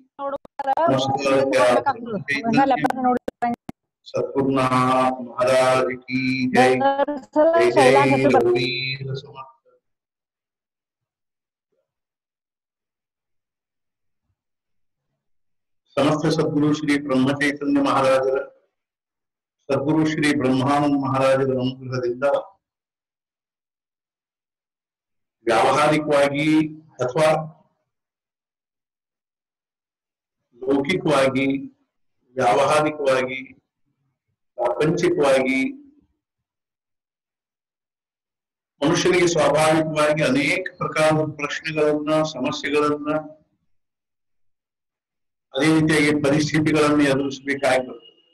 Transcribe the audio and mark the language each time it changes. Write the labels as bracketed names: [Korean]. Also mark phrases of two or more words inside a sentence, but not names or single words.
[Hindi] सद्गुरुनाथ महाराज की जय। [Marathi] जय रघुवीर समर्थ। [Kannada] समस्त सद्गुरु श्री ब्रह्म चैतन्य महाराजರ सद्गुरु श्री ब्रह्मानंद महाराजರ ಅನುಗ್ರಹದಿಂದ ವ್ಯಾವಹಾರಿಕವಾಗಿ ಅಥವಾ ಲೌಕಿಕವಾಗಿ, ವ್ಯಾವಹಾರಿಕವಾಗಿ, ಪ್ರಾಪಂಚಿಕವಾಗಿ ಮನುಷ್ಯನಿಗೆ ಸ್ವಾಭಾವಿಕವಾಗಿ ಅನೇಕ ಪ್ರಕಾರದ ಪ್ರಶ್ನೆಗಳನ್ನ, ಸಮಸ್ಯೆಗಳನ್ನ, ಅದೇ ರೀತಿಯಾಗಿ ಪರಿಸ್ಥಿತಿಗಳನ್ನು ಎದುರಿಸಬೇಕಾಗಿ ಬರ್ತದೆ.